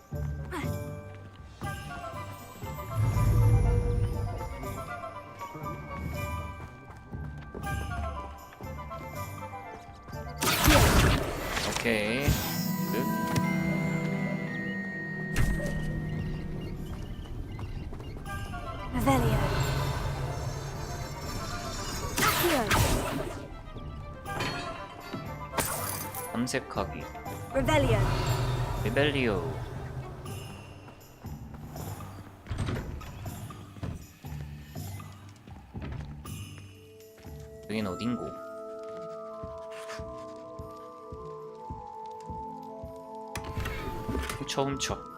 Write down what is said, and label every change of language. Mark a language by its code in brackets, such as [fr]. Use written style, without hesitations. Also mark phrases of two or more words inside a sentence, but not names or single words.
[ko] 오케이. 끝. [la] Revelio. Accio. [ko] 삼색하기. [la] Revelio. [ko] 리벨리오. 여긴 어딘고? 훔쳐.